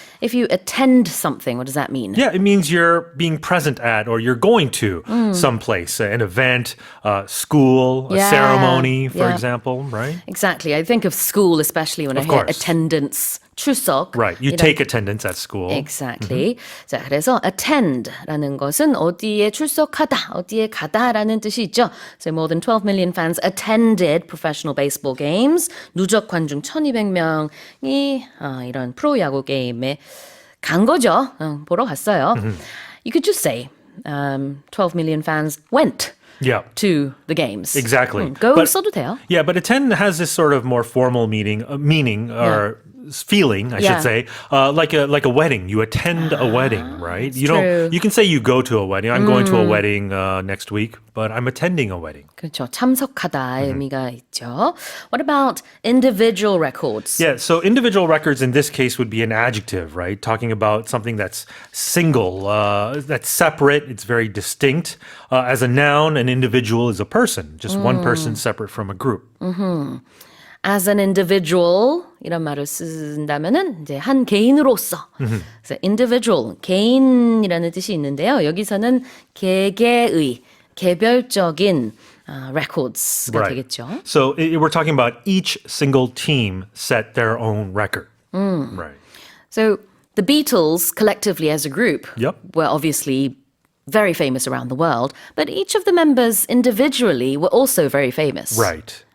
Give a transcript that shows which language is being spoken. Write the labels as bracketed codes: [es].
[en] If you attend something, what does that mean? Yeah, it means you're being present at or you're going to someplace, an event, school, a ceremony, for example, right? Exactly. I think of school, especially when I hear attendance, 출석. Right, you take attendance at school. Exactly. [ko] 자, 그래서 attend라는 것은 어디에 출석하다, 어디에 가다라는 뜻이 있죠. [en] So more than 12 million fans attended professional baseball games. [ko] 누적 관중 1,200명이 이런 프로야구 게임에 간 거죠. 보러 갔어요. [en] You could just say 12 million fans went to the games. Exactly. [ko] go 써도 돼요. [en] Yeah, but attend has this sort of more formal meaning or feeling, I should say, like a wedding. You attend a wedding, right? You can say you go to a wedding. I'm going to a wedding next week, but I'm attending a wedding. [ko] 그렇죠. 참석하다의 의미가 있죠. [en] What about individual records? Yeah, so individual records in this case would be an adjective, right? Talking about something that's single, that's separate, it's very distinct. As a noun, an individual is a person, just one person separate from a group. As an individual [ko] 이런 말을 쓴다면은 이제 한 개인으로서. 그래서 individual 개인이라는 뜻이 있는데요. 여기서는 개개의 개별적인 records가 되겠죠. [en] So we're talking about each single team set their own record. Right. So the Beatles collectively as a group were obviously very famous around the world, but each of the members individually were also very famous. Right.